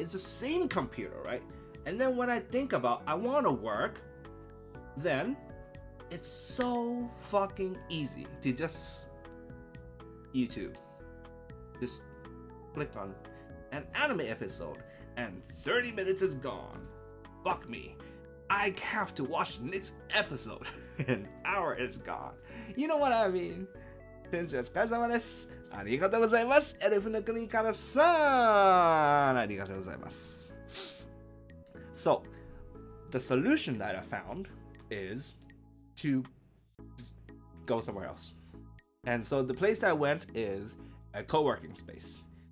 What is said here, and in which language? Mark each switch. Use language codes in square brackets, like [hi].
[en] It's the same computer, right? And then when I think about I want to work, then it's so fucking easy to just YouTube. Just click on an anime episode and 30 minutes is gone. Fuck me. I have to watch the next episode. An hour is gone. You know what I mean? [ja] 先生お疲れ様です。ありがとうございます。エルフの国からさん、ありがとうございます。 [en] So, the solution that I found is to go somewhere else. And so the place I went is a co-working space.